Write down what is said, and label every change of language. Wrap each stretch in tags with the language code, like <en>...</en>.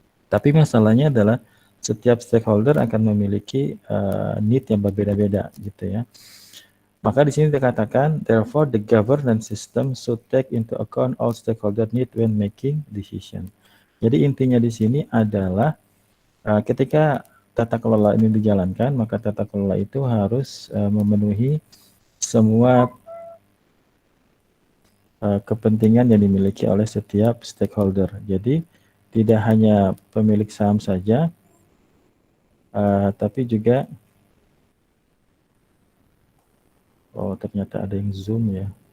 <id>Tapi masalahnya adalah setiap stakeholder akan memiliki need yang berbeda-beda gitu ya. Maka di sini dikatakan</id> <en>therefore the governance system should take into account all stakeholder need when making decision.</en> <id>Jadi intinya di sini adalah ketika tata kelola ini dijalankan, maka tata kelola itu harus memenuhi semua kepentingan yang dimiliki oleh setiap stakeholder. Jadi tidak hanya pemilik saham saja, tapi juga ternyata ada yang zoom ya.</id>